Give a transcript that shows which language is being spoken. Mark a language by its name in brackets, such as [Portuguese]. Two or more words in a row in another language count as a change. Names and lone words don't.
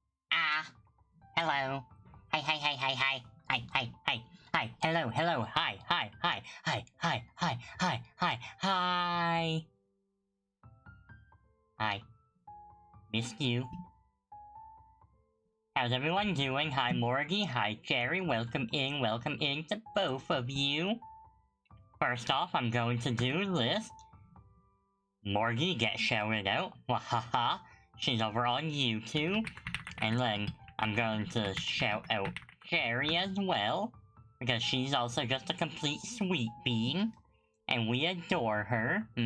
[English] Ah, hello. Hi, hi, hi, hi, hi. Hi, hi, hi. Hi, hello, hello. Hi, hi, hi, hi, hi, hi, hi, hi, hi. Hi. Missed you. How's everyone doing? Hi, Morgie. Hi, Jerry. Welcome in to both of you. First off, I'm going to do this. Morgie gets shouted out. Wahaha. She's over on YouTube. And then I'm going to shout out Jerry as well, because she's also just a complete sweet bean, and we adore her.